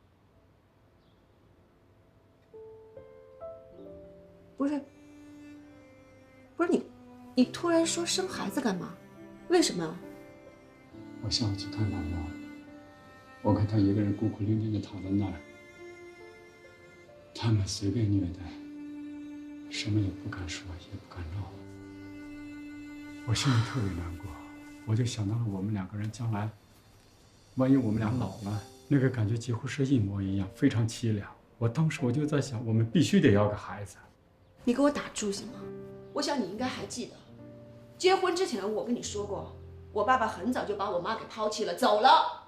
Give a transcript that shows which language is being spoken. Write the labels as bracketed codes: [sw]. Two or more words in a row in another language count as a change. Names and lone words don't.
[zh] 不是你突然说生孩子干嘛？为什么？我下午去看老王，我看他一个人孤苦伶仃地躺在那儿，他们随便虐待，什么也不敢说，也不敢闹。我心里特別難過，我就想到了我們兩個人將來，萬一我們倆老了，那個感覺幾乎是一模一樣，非常淒涼。我當時我就在想，我們必須得要個孩子。你給我打住行嗎？我想你應該還記得，結婚之前我跟你說過，我爸爸很早就把我媽給拋棄了，走了。